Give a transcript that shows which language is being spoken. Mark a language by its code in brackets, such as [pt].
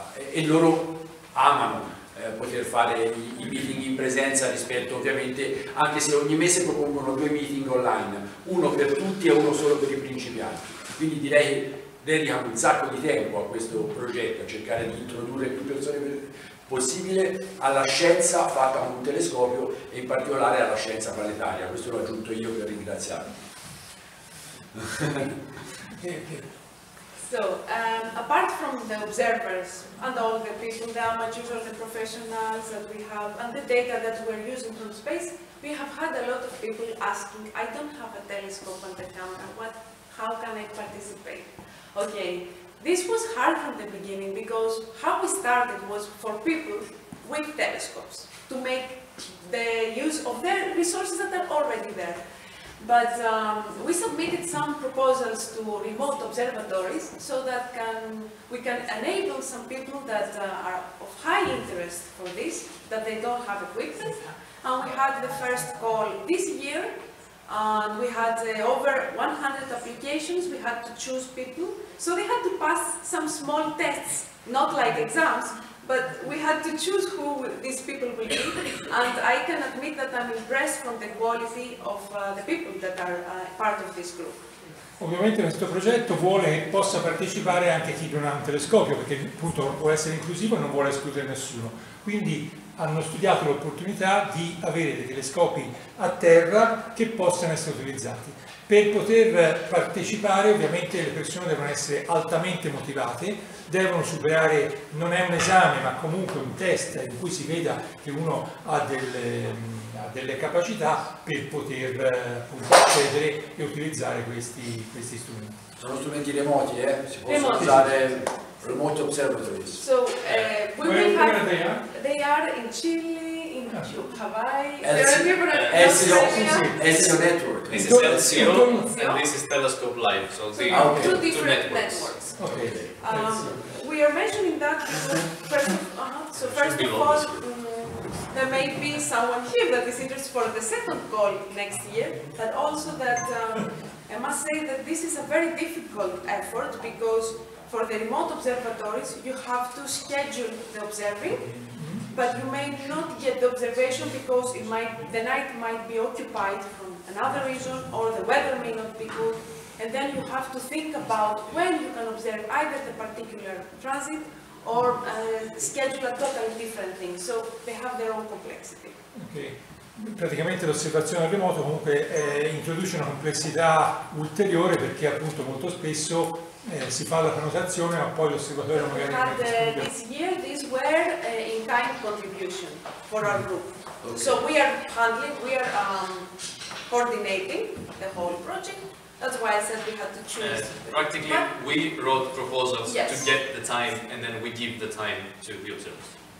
[it] e loro amano poter fare i meeting in presenza rispetto, ovviamente, anche se ogni mese propongono 2 meeting online, uno per tutti e uno solo per i principianti, quindi direi che dedicano un sacco di tempo a questo progetto, a cercare di introdurre più persone possibile alla scienza fatta con un telescopio, e in particolare alla scienza planetaria. Questo l'ho aggiunto io per ringraziarvi. [en] So, apart from the observers and all the people, the amateurs or the professionals that we have, and the data that we're using from space, we have had a lot of people asking, I don't have a telescope and a camera, how can I participate? Okay, this was hard from the beginning because how we started was for people with telescopes to make the use of their resources that are already there. But we submitted some proposals to remote observatories so that we can enable some people that are of high interest for this, that they don't have equipment. And we had the first call this year. We had over 100 applications. We had to choose people. So they had to pass some small tests, not like exams, but we had to choose who these people will be. And I can admit that I'm impressed from the quality of the people that are part of this group. [it] Ovviamente questo progetto vuole che possa partecipare anche chi non ha un telescopio, perché appunto vuole essere inclusivo e non vuole escludere nessuno. Quindi hanno studiato l'opportunità di avere dei telescopi a terra che possano essere utilizzati. Per poter partecipare ovviamente le persone devono essere altamente motivate, devono superare, non è un esame ma comunque un test in cui si veda che uno ha delle capacità per poter appunto accedere e utilizzare questi strumenti. Sono strumenti remoti, si possono usare [en] remote observatories. So we will have, they are in Chile, in Hawaii, there are different SEO network. This is LCO and this is Telescope Live, so the two different networks. Okay. We are mentioning that because first of all, there may be someone here that is interested for the second call next year, but also that I must say that this is a very difficult effort because for the remote observatories you have to schedule the observing, but you may not get the observation because the night might be occupied from another reason or the weather may not be good, and then you have to think about when you can observe either the particular transit or schedule a totally different thing, so they have their own complexity. Okay. [it] praticamente l'osservazione da remoto comunque introduce una complessità ulteriore, perché appunto molto spesso si fa la prenotazione ma poi l'osservatorio magari non è disponibile. [en] This year, these were in-kind contribution for our group. Okay. So we are handling, we are coordinating the whole project. That's why I said we had to choose. Practically, we wrote proposals yes. to get the time, and then we give the time to the observers.